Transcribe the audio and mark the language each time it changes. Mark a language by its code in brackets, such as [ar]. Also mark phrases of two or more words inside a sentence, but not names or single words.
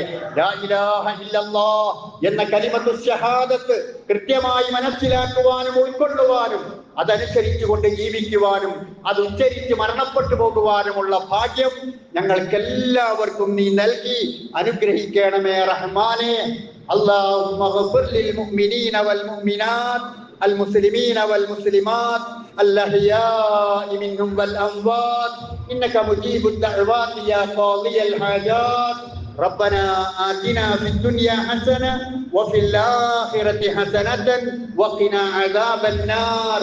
[ar] لا إله إلا الله [ml] എന്ന കലിമത്തു ഷഹാദത്ത് കൃത്യമായി മനസ്സിലാക്കുവാനും ഉൾക്കൊള്ളുവാനും അതനുസരിച്ചുകൊണ്ട് ജീവിക്കുവാനും അത് ഉച്ചരിച്ച് മരണപ്പെട്ടു പോകുവാനുമുള്ള ഭാഗ്യം ഞങ്ങൾക്കെല്ലാവർക്കും നീ നൽകി അനുഗ്രഹിക്കണമേ റഹ്മാനെ. [ar] اللهم اغفر للمؤمنين والمؤمنات المسلمين والمسلمات الأحياء منهم والأموات إنك مجيب الدعوات يا قاضي الحاجات. ربنا آتنا في الدنيا حسنة وفي الآخرة حسنة وقنا عذاب النار.